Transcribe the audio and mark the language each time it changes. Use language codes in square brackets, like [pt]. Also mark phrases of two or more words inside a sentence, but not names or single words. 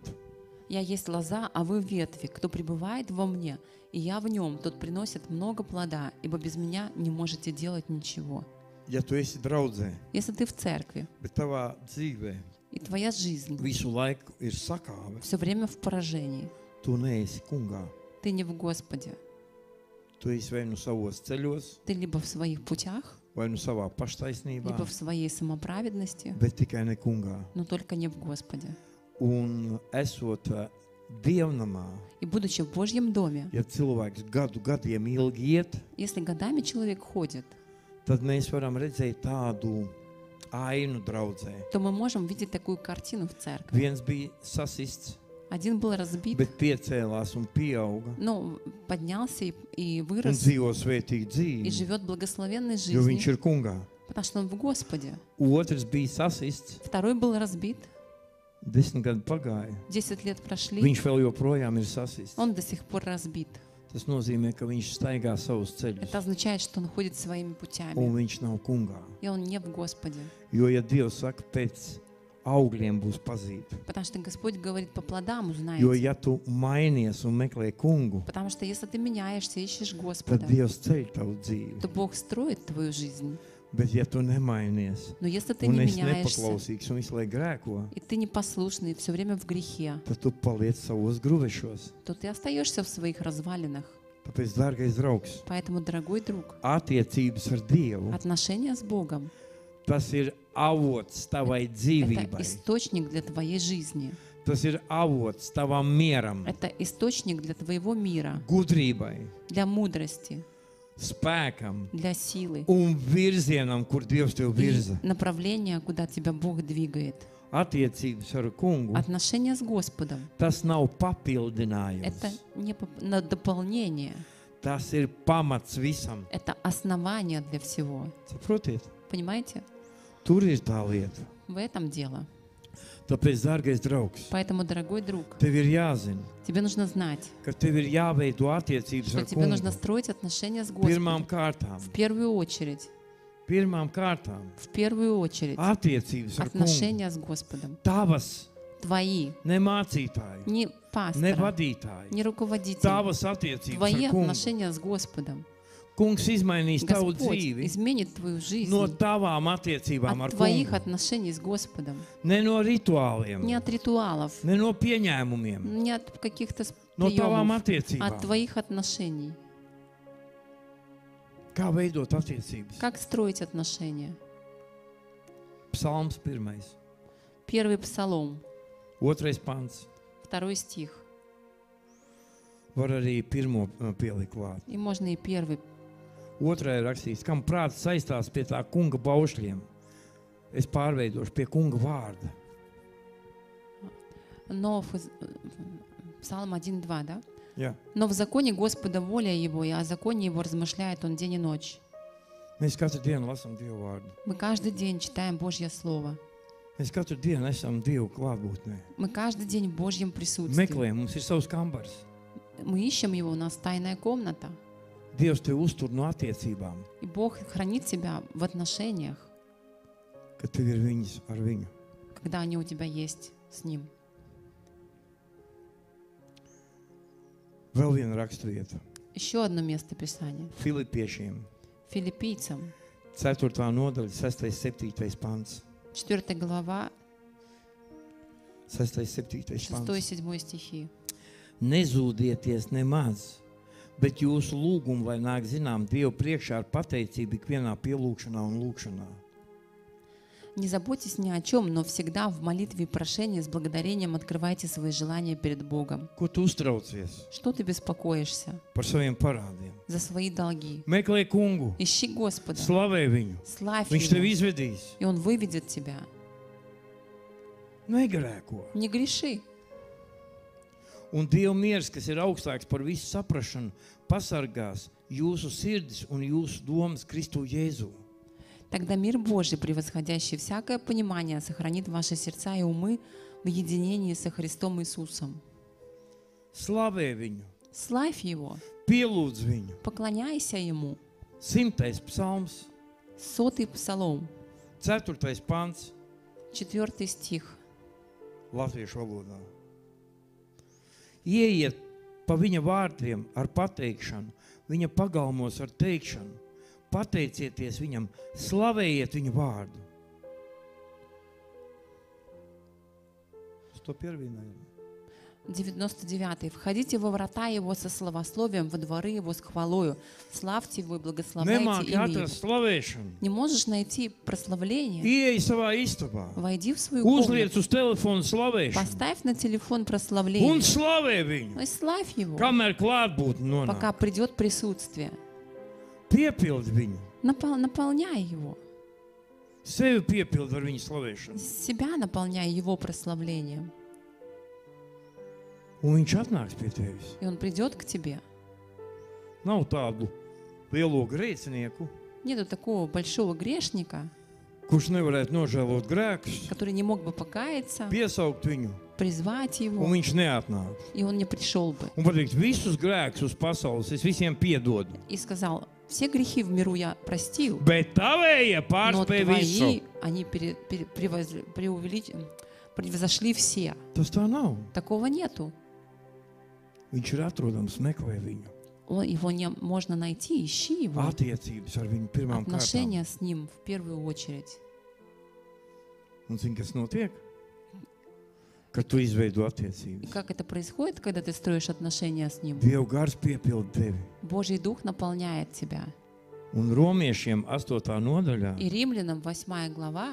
[ru] «Я есть лоза, а вы ветви. Кто пребывает во мне, и я в нем, тот приносит много плода, ибо без меня не можете делать ничего». [lv] Ja tu esi draudzē, [ru] Если ты в церкви, [lv] bet tavā dzīvē [ru] и твоя жизнь [lv] visu laiku ir sakāve, [ru] все время в поражении, [lv] tu neesi kungā. [ru] ты не в Господе. [lv] Tu esi vai nu savos ceļos, [ru] Ты либо в своих путях, [lv] vai nu savā paštaisnībā, [ru] либо в своей самоправедности, [lv] bet tikai ne kungā. [ru] но только не в Господе. [lv] Un esot dievnamā, [ru] И будучи в Божьем доме, [lv] ja cilvēks gadiem ilgi iet, [ru] если годами человек ходит, [lv] tad mēs varam redzēt tādu ainu draudzē. [ru] то мы можем видеть такую картину в церкви. [lv] Viens bija sasists, [ru] Один был разбит, [lv] bet piecēlās un pieauga [ru] но поднялся и [lv] un [ru] вырос, [lv] dzīvo svētīgu [ru] и [lv] dzīvi, [ru] живет благословенной [lv] jo viņš [ru] жизнью, [lv] ir kungā. [ru] потому что он в Господе. [lv] Otrs bija sasists, [ru] Второй был разбит, [lv] 10 gadu pagāja. [ru] 10 лет прошли, [lv] Viņš vēl joprojām ir sasists. [ru] он до сих пор разбит. [lv] Tas nozīmē, ka viņš staigā savus ceļus, [ru] Это означает, что он ходит своими путями, [lv] un viņš nav kungā. [ru] и он не в Господе. [lv] Jo, ja Dievs saka, pēc augļiem būs pazīt, [ru] Потому что Господь говорит, по плодам [lv] jo, [ru] узнаете. [lv] ja tu mainies un meklē kungu, [ru] Потому что если ты меняешься, ищешь [lv] tad [ru] Господа, [lv] Dievs ceļ tavu dzīvi. [ru] то Бог строит твою жизнь. [lv] Bet, ja tu nemainies, [ru] Но если ты [lv] un [ru] не [lv] esi [ru] меняешься, [lv] nepaklausīgs un visu laiku grēko, [ru] и ты непослушный, все время в грехе, [lv] tad tu paliec savos gruvešos. [ru] то ты остаешься в своих развалинах. [lv] Tāpēc, dārgais draugs, [ru] Поэтому, дорогой друг, [lv] attiecības ar Dievu, [ru] отношения с Богом [lv] tas ir avots tavai — [ru] это [lv] dzīvībai. [ru] источник для твоей жизни. [lv] Tas ir avots tavam mieram, [ru] Это источник для твоего мира, [lv] gudrībai, [ru] для мудрости, [lv] spēkam [ru] для силы [lv] un virzienam, kur Dievs tev [ru] и [lv] virza. [ru] направления, куда тебя Бог двигает. [lv] Attiecības ar kungu, [ru] Отношения с Господом [lv] tas nav — papildinājums. [ru] это не на дополнение, [lv] Tas ir pamats visam. [ru] это основание для всего. [lv] Saprotiet? [ru] Понимаете? [lv] Tur ir tā lieta. [ru] В этом дело. [lv] Tāpēc, dārgais draugs, [ru] Поэтому, дорогой друг, [lv] tev ir jāzina, [ru] тебе нужно знать, [lv] ka tev ir jāveido attiecības [ru] что [lv] ar [ru] тебе нужно [lv] kungu. [ru] строить отношения с [lv] Pirmām [ru] Господом. [lv] kārtām, [ru] В первую очередь, [lv] attiecības ar kungu. [ru] отношения с Господом. [lv] Tavas, [ru] Твои, [lv] ne mācītāji, [ru] не [lv] ne [ru] пастора, [lv] vadītāji. [ru] не руководитель. [lv] Tavas attiecības [ru] Твои [lv] ar kungu. [ru] отношения с Господом. [lv] Kungs izmainīs tavu [ru] Господь [lv] dzīvi [ru] изменит твою жизнь [lv] no tavām attiecībām ar [ru] от твоих [lv] kungu. [ru] отношений с Господом. [lv] Ne no rituāliem, [ru] Не от ритуалов, [lv] ne no pieņēmumiem, [ru] не от каких-то [lv] no tavām [ru] приемов, от [lv] attiecībām. [ru] твоих отношений. [lv] Kā veidot attiecības? [ru] Как строить отношения? [lv] Psalms 1. [ru] Первый псалом, [lv] 2. pants. [ru] 2 стих. [lv] Var arī pirmo pielikt klāt. [ru] И можно и первый. [lv] Otrajā rakstīts, kam prāts saistās pie tā kunga baušļiem, es pārveidošu pie kunga vārda. [ru] Но Псалм 1:2, да? [lv] Jā. [ru] Но в законе Господа воля Его, и о законе Его размышляет Он день и ночь. [lv] Mēs katru dienu lasām Dievu vārdu. [ru] Мы каждый день читаем Божье Слово. [lv] Mēs katru dienu esam Dievu klātbūtnē. [ru] Мы каждый день в Божьем присутствии. [lv] Meklējam, mums ir savs kambars. [ru] Мы ищем Его, у нас тайная комната. [lv] Dievs tevi uztur no attiecībām, [ru] И Бог хранит тебя в отношениях, [lv] kad tev ir viņas ar viņu. [ru] когда они у тебя есть с Ним. [lv] Vēl viena raksturvieta. [ru] Еще одно место Писания. [lv] Filipiešiem. [ru] Филиппийцам, [lv] 4. nodaļa, 6. 7. pants. [ru] 4 глава, 6. 7. 6 [lv] pants. [ru] и 7 стихи. [lv] Nezūdieties nemaz, bet jūsu lūgumu lai nāk zinām Dievu priekšā ar pateicību ikvienā pielūgšanā un lūgšanā. [ru] Не заботьтесь ни о чем, но всегда в молитве и прошении с благодарением открывайте свои желания перед Богом. [lv] Ko tu uztraucies [ru] Что ты беспокоишься? [lv] par saviem parādiem? [ru] За свои долги. [lv] Meklē kungu, [ru] Ищи Господа, [lv] slavē viņu. [ru] славь [lv] Viņš tevi [ru] Его, [lv] izvedīs. [ru] и Он выведет тебя. [lv] Negrēko. [ru] Не греши. [lv] Un Dieva miers, kas ir augstāks par visu saprašanu, pasargās jūsu sirdis un jūsu domas Kristu Jēzu. [ru] Тогда мир Божий, превосходящий всякое понимание, сохранит ваши сердца и умы в единении со Христом Иисусом. [lv] Slavē viņu, [ru] Славь Его, [lv] pielūdz viņu. [ru] поклоняйся Ему. [lv] 100. psalms, [ru] 100-й Псалом, [lv] 4. pants, [ru] 4 стих. [lv] latviešu valodā. Ieiet pa viņa vārtiem ar pateikšanu, viņa pagalmos ar teikšanu. Pateicieties viņam, slavējiet viņu vārdu. 101. 99. [ru] Входите во врата Его со славословием, во дворы Его с хвалою. Славьте Его и благословляйте [lv] Nemāki [ru] имя [lv] atrast [ru] Его. [lv] slavēšanu. [ru] Не можешь найти прославление? [lv] Ieej savā istabā. [ru] Войди в свою [lv] Uzliec [ru] комнату. [lv] uz telefonu slavēšanu. [ru] Поставь на телефон [lv] Un [ru] прославление. [lv] slavē viņu. [ru] Ну и славь Его, [lv] Kamēr klātbūtne [ru] пока [lv] nonāk. [ru] придет присутствие. [lv] Piepildi viņu. [ru] Наполняй Его. [lv] Sevi piepildi ar viņu slavēšanu. [ru] Себя наполняй Его прославлением. [lv] Un viņš atnāks pie tevis. [ru] И Он придет к тебе. [lv] Nav tādu lielo grēcinieku, [ru] Нету такого большого грешника, [lv] kurš nevarētu nožēlot grēkus, [ru] который не мог бы покаяться, [lv] piesaukt viņu, [ru] призвать [lv] un [ru] Его, [lv] viņš neatnāk. [ru] и Он не пришел бы. [lv] Un pateikt, visus grēkus uz pasaules es visiem piedodu. [ru] И сказал, все грехи в миру я простил, [lv] Bet tavējie [ru] но [lv] pārspēj visu. [ru] твои, они превзошли все. [lv] Tas tā nav. [ru] Такого нету. [lv] Viņš ir atrodams, meklē viņu. [ru] Его можно найти, ищи Его. [lv] Attiecības ar viņu pirmām kārtām. [ru] Отношения с Ним в первую очередь. [lv] Un zini, kas notiek? Kad tu izveido [ru] И [lv] attiecības. [ru] как это происходит, когда ты строишь отношения с Ним? [lv] Dieva gars piepilda tevi. [ru] Божий Дух наполняет тебя. [lv] Un romiešiem 8. nodaļā, [ru] И Римлянам 8 глава,